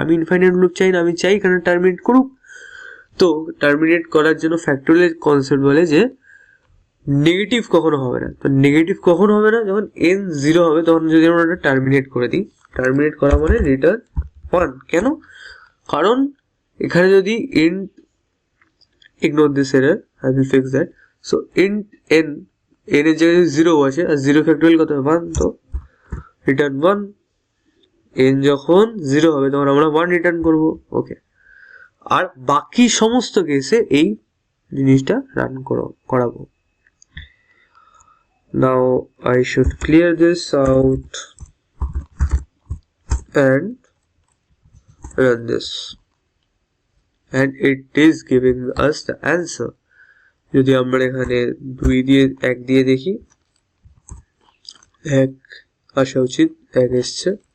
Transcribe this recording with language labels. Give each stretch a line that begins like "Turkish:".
Bangla: আমি infinite loop চাই না, আমি চাই এখানে টার্মিনেট করুক. তো টার্মিনেট করার জন্য ফ্যাক্টোরিয়াল কনসেপ্ট বলে যে নেগেটিভ কখনো হবে না. তো নেগেটিভ কখনো হবে না যখন n 0 হবে, তখন যদি আমরা ওটা টার্মিনেট করে দিই, টার্মিনেট করা মানে রিটার্ন 1. কেন? কারণ এখানে যদি int,
English: ignore this error, I will fix that.
Bangla: So int n এর জায়গায় 0 আছে আর 0 ফ্যাক্টোরিয়াল কত হবে? 1. তো রিটার্ন 1. n যখন 0 হবে তখন আমরা 1 রিটার্ন করব. ওকে, আর বাকি সমস্ত কেসে এই জিনিসটা রান করাবো.
English: Now I should clear this out and run this, and it is giving us the answer.
Bangla: যদি আমরা এখানে 2 দিয়ে 1 দিয়ে দেখি, 1 আসা উচিত, 1 এসছে.